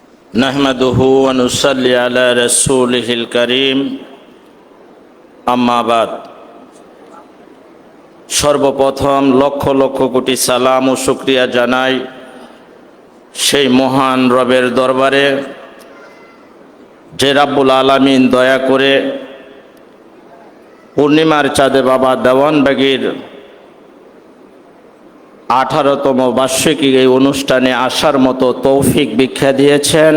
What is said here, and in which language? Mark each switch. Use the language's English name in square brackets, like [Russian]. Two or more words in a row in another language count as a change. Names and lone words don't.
[Arabic] نحمده ونصلي على رسوله الكريم أما بعد. [Bangla] সর্বপ্রথম লক্ষ লক্ষ কোটি সালাম ও শুক্রিয়া জানাই সেই মহান রবের দরবারে যে রাব্বুল আলামিন দয়া করে পূর্ণিমার চাঁদে বাবা দেওয়ানবাগীর 18তম বার্ষিকী এই অনুষ্ঠানে আসার মতো তৌফিক ভিক্ষা দিয়েছেন।